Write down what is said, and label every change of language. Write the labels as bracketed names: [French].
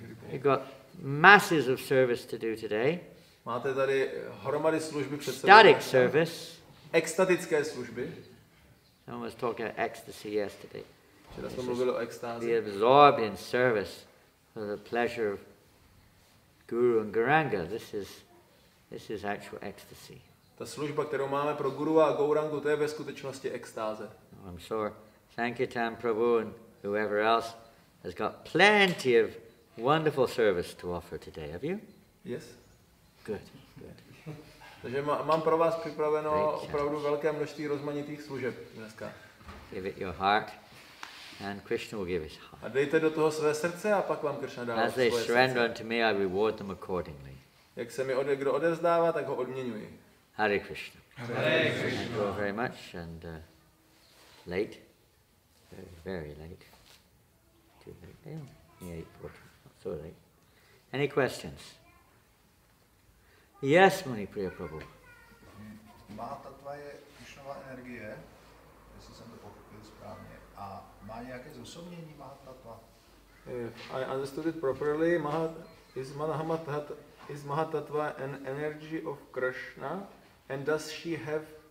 [English] You've got masses of service to do today. [Czech] Máte tady hromady služby před sebou. [English] Static service. [Czech] Extatické služby. [English] Someone was talking about ecstasy yesterday. [Czech] Včera jsme mluvili o extázi. [English] Be absorbed in service for the pleasure of Guru and Gauranga. This is actual ecstasy. [Czech] Ta služba, kterou máme pro Guru a Gaurangu, to je ve skutečnosti extáze. [English] I'm sure Sankirtan Prabhu and whoever else has got plenty of wonderful service to offer today. Have you? Yes. Good. [Czech] Takže mám pro vás připraveno opravdu velké množství rozmanitých služeb dneska. [English] Give it your heart, and Krishna will give his heart. [Czech] A dejte do toho své srdce a pak vám Krishna dá [English] As they [Czech] svoje [English] surrender [Czech] srdce. [English] unto me, I reward them accordingly. [Czech] Jak se mi kdo odevzdává, tak ho odměňuji. [Sanskrit] Hare Krishna. Hare Krishna. [English] Thank you very much, and late, very late. Too late. Yeah, 8:40. Not so late. Any questions? Yes, Munipriya Prabhu. [Czech] Mahat-tattva je Krishnova energie, jestli jsem to pochopil správně, a má nějaké zosobnění mahat-tattva? [English] If I understood it properly, is mahat-tattva an energy of Krishna, and does she have?